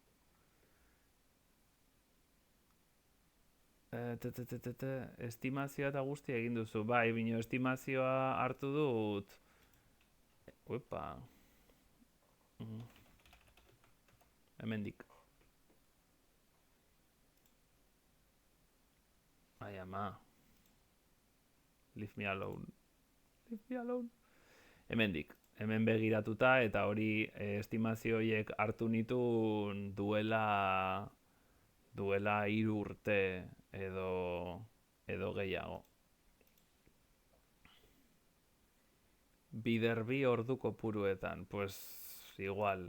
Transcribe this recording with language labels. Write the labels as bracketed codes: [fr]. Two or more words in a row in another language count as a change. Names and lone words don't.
[eu] Estimazioa eta guztia egin duzu. Bai, bino estimazioa hartu dut. Uepa. Hemendik. Ai, ama. [en] Leave me alone. [eu] Hemendik. Hemen begiratuta eta hori estimazioiek hartu nitu duela 3 urte edo gehiago. Bider bi ordu kopuruetan, pues igual.